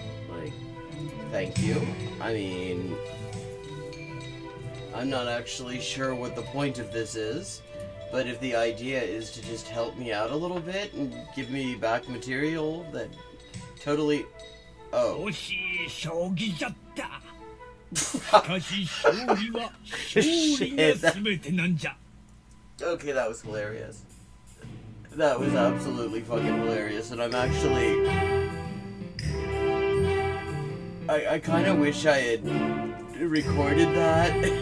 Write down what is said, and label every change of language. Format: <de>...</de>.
<en>Like, thank you. I mean, I'm not actually sure what the point of this is, but if the idea is to just help me out a little bit and give me back material that totally... Oh.</en> <ja>惜しい将棋じゃった。しかし将棋は勝利が全てなんじゃ。</ja> <en>Okay, that was hilarious. That was absolutely fucking hilarious, and I'm actually... I kind of wish I had recorded that.</en>